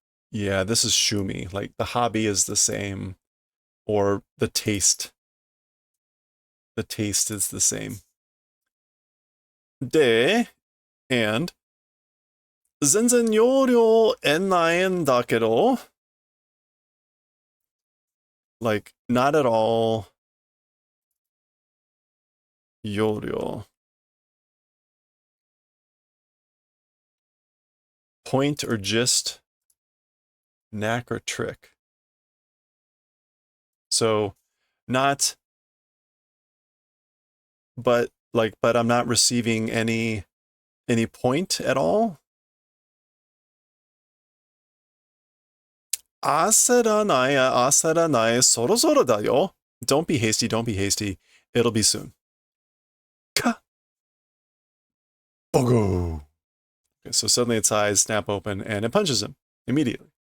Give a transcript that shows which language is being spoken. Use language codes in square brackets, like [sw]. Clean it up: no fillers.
[en] Yeah, this is Shumi. Like the hobby is the same, or the taste The taste is the same. [ja] De, and 全然容量得ないんだけど [en] like, not at all [ja] 容量. [en] Point or gist, knack or trick. So, not, but I'm not receiving any point at all. [ja] 焦らない、そろそろだよ. [en] Don't be hasty, don't be hasty. It'll be soon. Ka! Bogo! Okay, so suddenly its eyes snap open and it punches him immediately.